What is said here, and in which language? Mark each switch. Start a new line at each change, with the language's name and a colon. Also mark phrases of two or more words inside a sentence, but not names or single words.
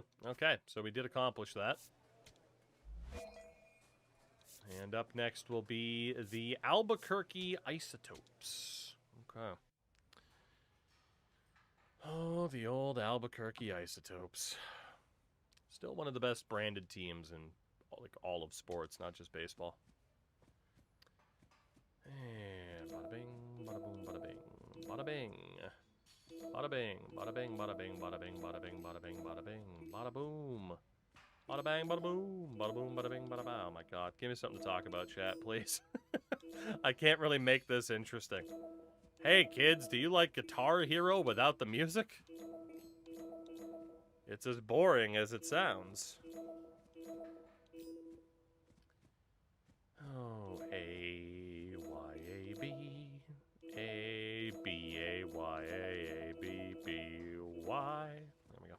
English: Okay, so we did accomplish that. And up next will be the Albuquerque Isotopes. Okay. Oh, the old Albuquerque Isotopes. Still one of the best branded teams in like all of sports, not just baseball. And bada bing, bada boom, bada bing, bada bing. Bada bing, bada bing, bada bing, bada bing, bada bing, bada bing, bada bing, bada boom. Bada bang, bada boom, bada boom, bada bing, bada bow. Oh my god, give me something to talk about, chat, please. I can't really make this interesting. Hey kids, do you like Guitar Hero without the music? It's as boring as it sounds. Oh, A-Y-A-B, A-B-A-Y-A-A-B-B-Y. There we go.